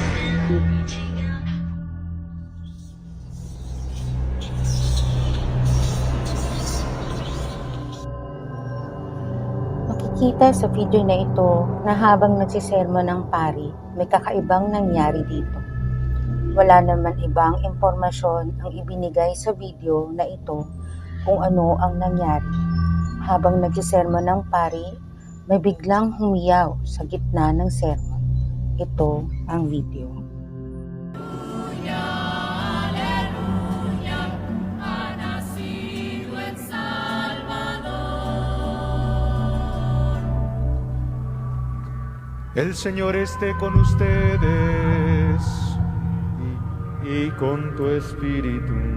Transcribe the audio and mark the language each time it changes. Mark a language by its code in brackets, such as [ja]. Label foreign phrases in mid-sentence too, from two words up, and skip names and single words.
[tl] Makikita sa video na ito na habang nagsisermon ng pari, may kakaibang nangyari dito. Wala naman ibang impormasyon ang ibinigay sa video na ito kung ano ang nangyari. Habang nagsisermon ng pari, may biglang humiyaw sa gitna ng sermon. Ito ang video. [es] El Señor esté con ustedes y con tu espíritu.